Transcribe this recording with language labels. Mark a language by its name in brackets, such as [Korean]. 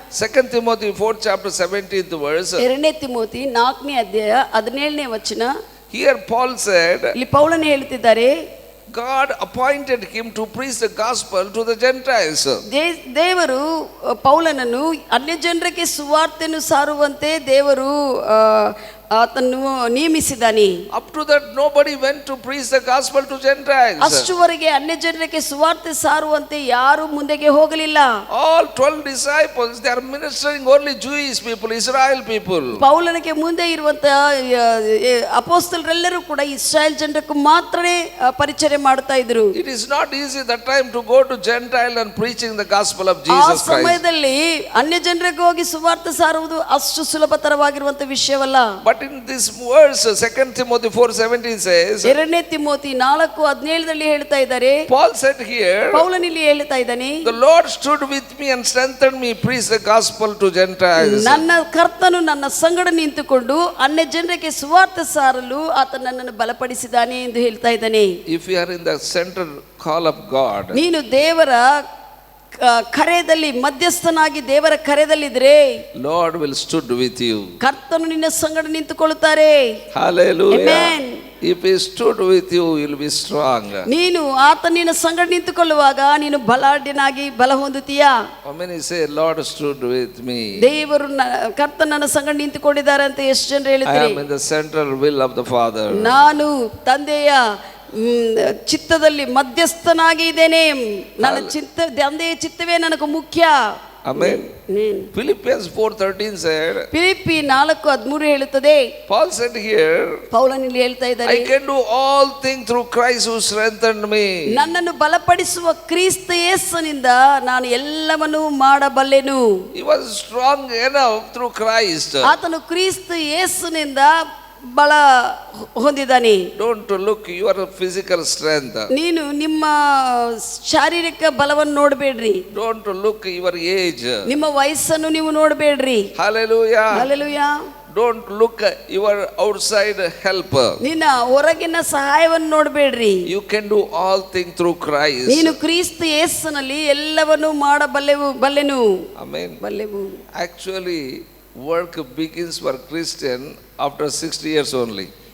[English] 2 Timothy 4th chapter 17th verse. [Kannada] 2 Timothy 4ನೇ ಅಧ್ಯಾಯ 17ನೇ ವಚನ. [English] Here Paul said, [Kannada] ಇಲ್ಲಿ ಪೌಲನು ಹೇಳ್ತಿದ್ದಾರೆ, [English] God appointed him to preach the gospel to the Gentiles. [Kannada] ದೇವರು ಪೌಲನನ್ನು ಅನ್ಯ ಜನರಿಗೆ ಸುವಾರ್ತೆಯನ್ನು ಸಾರುವಂತೆ ದೇವರು ಆತನ್ನು ನೇಮಿಸಿದ್ದಾನೆ. [English] Up to that nobody went to preach the gospel to Gentiles. [Kannada] ಅಷ್ಟುವರೆಗೆ ಅನ್ಯ ಜನರಿಗೆ ಸುವಾರ್ತೆ ಸಾರುವಂತೆ ಯಾರು ಮುಂದೆಗೆ ಹೋಗಲಿಲ್ಲ. [English] All 12 disciples, they are ministering only Jewish people, Israel people. [Kannada] ಪೌಲನಿಗೆ ಮುಂದೆ ಇರುವಂತ ಅಪೊಸ್ತಲರೆಲ್ಲರೂ ಕೂಡ ಇಸ್ರಾಯೇಲ್ ಜನರಿಗೆ ಮಾತ್ರನೇ ಪರಿಚಯ ಮಾಡ್ತಾ ಇದ್ರು. [English] It is not easy that time to go to Gentile and preaching the gospel of [Kannada] ಆ [English] Jesus Christ. [Kannada] ಸಮಯದಲ್ಲಿ ಅನ್ಯ ಜನರಿಗೆ ಹೋಗಿ ಸುವಾರ್ತೆ ಸಾರುವುದು ಅಷ್ಟು ಸುಲಭತರವಾಗಿರುವಂತ ವಿಷಯವಲ್ಲ. [English] But in this verse 2 Timothy 4:17 says, [Kannada] 2 Timothy 4:17 ಹೇಳ್ತಾ ಇದ್ದಾರೆ, [English] Paul said here, [Kannada] ಪೌಲನಿಲ್ಲಿ ಹೇಳ್ತಾ ಇದ್ದಾನೆ, [English] the Lord stood with me and strengthened me preach the gospel to Gentiles. [Kannada] ನನ್ನ ಕರ್ತನು ನನ್ನ ಸಂಗಡ ನಿಂತುಕೊಂಡು ಅನ್ಯ ಜನರಿಗೆ ಸುವಾರ್ತೆ ಸಾರಲು ಆತ ನನ್ನನ್ನು ಬಲಪಡಿಸಿದ್ದಾನೆ ಎಂದು ಹೇಳ್ತಾ ಇದ್ದಾನೆ. [English] If you are in the central call of God, [Kannada] ನೀನು ದೇವರ ಕರೆಯಲ್ಲಿ ಮಧ್ಯಸ್ಥನಾಗಿ ದೇವರ ಕರೆದಲ್ಲಿದ್ರೆ [English] Lord will stood with you. [Kannada] ಕರ್ತನು ನಿನ್ನ ಸಂಗಡ ನಿಂತುಕೊಳ್ಳುತ್ತಾರೆ. [English] Hallelujah. Amen. If he stood with you, you will be strong. [Kannada] ನೀನು ಆತ ನಿನ್ನ ಸಂಗಡ ನಿಂತುಕೊಳ್ಳುವಾಗ ನೀನು ಬಲಾಢ್ಯನಾಗಿ ಬಲ ಹೊಂದುತ್ತೀಯಾ? [English] How many say Lord stood with me? [Kannada] ದೇವರು ಕರ್ತ ನನ್ನ ಸಂಗಡ ನಿಂತುಕೊಂಡಿದ್ದಾರೆ ಅಂತ ಎಷ್ಟು ಜನರು [English] I [Kannada] ಹೇಳ್ತಾರೆ? [English] am in the central will of the Father. [Kannada] ನಾನು ತಂದೆಯ ಚಿತ್ತದಲ್ಲಿ ಮಧ್ಯಸ್ಥನಾಗಿ ಇದ್ದೇನೆ. ನನ್ನ ತಂದೆಯ ಚಿತ್ತವೇ ನನಗೆ ಮುಖ್ಯ. [English] Amen. Philippians 4:13 said, [Kannada] ಫಿಲಿಪ್ಪಿ 4:13 ಹೇಳುತ್ತದೆ, [English] Paul said here, [Kannada] ಪೌಲನಲ್ಲಿ ಹೇಳ್ತಾ ಇದ್ದಾರೆ, [English] I can do all things through Christ who strengthened me. [Kannada] ನನ್ನನ್ನು ಬಲಪಡಿಸುವ ಕ್ರಿಸ್ತ ಯೇಸುವಿನಿಂದ ನಾನು ಎಲ್ಲವನ್ನೂ ಮಾಡಬಲ್ಲೆನು. [English] He was strong enough through Christ. [Kannada] ಆತನು ಕ್ರಿಸ್ತ ಯೇಸುವಿನಿಂದ ಬಲ ಹೊಂದಿದ್ದಾನೆ. [English] Don't look your physical strength. [Kannada] ನೀನು ನಿಮ್ಮ ಶಾರೀರಿಕ ಬಲವನ್ನು ನೋಡಬೇಡ್ರಿ. [English] Don't look your age. [Kannada] ನಿಮ್ಮ ವಯಸ್ಸನ್ನು ನೀವು ನೋಡಬೇಡ್ರಿ. [English] Hallelujah. Hallelujah. Don't look your outside help. [Kannada] ನಿನ್ನ ಹೊರಗಿನ ಸಹಾಯವನ್ನು ನೋಡಬೇಡ್ರಿ. [English] You can do all things through Christ. [Kannada] ನೀನು ಕ್ರಿಸ್ತ ಯೇಸುವಿನಲ್ಲಿ ಎಲ್ಲವನ್ನೂ ಬಲ್ಲೆನು. [English] Amen. [Kannada] ಬಲ್ಲೆವು. [English] Actually, work begins for Christian after 60 years only.